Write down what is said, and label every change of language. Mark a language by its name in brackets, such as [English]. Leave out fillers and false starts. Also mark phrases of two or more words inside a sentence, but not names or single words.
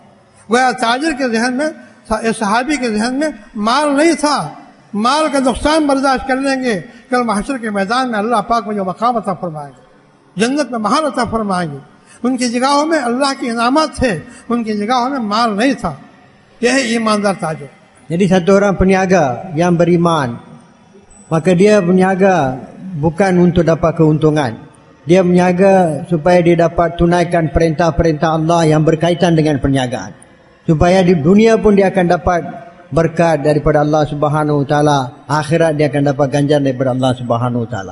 [Hindi] गोया ताजिर के जहन में, सहाबी के जहन में माल नहीं था, माल का नुकसान बर्दाश्त कर लेंगे, कल महशर के मैदान में अल्लाह पाक मुझे मकाम अता फरमाएंगे, जन्नत में महल अता फरमाएंगे। उनकी जगहों में अल्लाह के इनामात थे, उनकी जगहों में माल नहीं था। यह है ईमानदार ताजिर। [Malay] Jadi satu orang peniaga yang beriman, maka dia berniaga bukan untuk dapat keuntungan. Dia berniaga supaya dia dapat tunaikan perintah-perintah Allah yang berkaitan dengan perniagaan. Supaya di dunia pun dia akan dapat berkat daripada [Arabic] الله سبحانه وتعالى, [Malay] akhirat dia akan dapat ganjaran daripada [Arabic] الله سبحانه وتعالى.